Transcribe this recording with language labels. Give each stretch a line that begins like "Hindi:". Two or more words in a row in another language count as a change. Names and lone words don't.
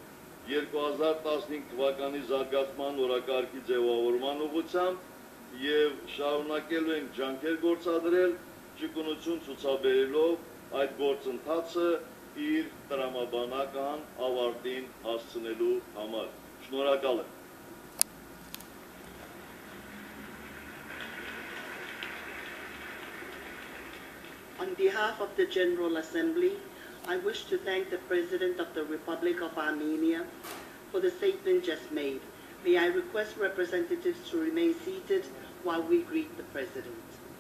Armenian: 2015 թվականի զարգացման օրակարգի ձևավորման ուղղությամբ և շարունակելու ենք ջանքեր գործադրել, ճկունություն ցուցաբերելով այդ գործընթացը իր տրամաբանական ավարտին հասցնելու համար։ Շնորհակալ եմ։
English: On behalf of the General Assembly, I wish to thank the President of the Republic of Armenia for the statement just made. May I request representatives to remain seated while we greet the President.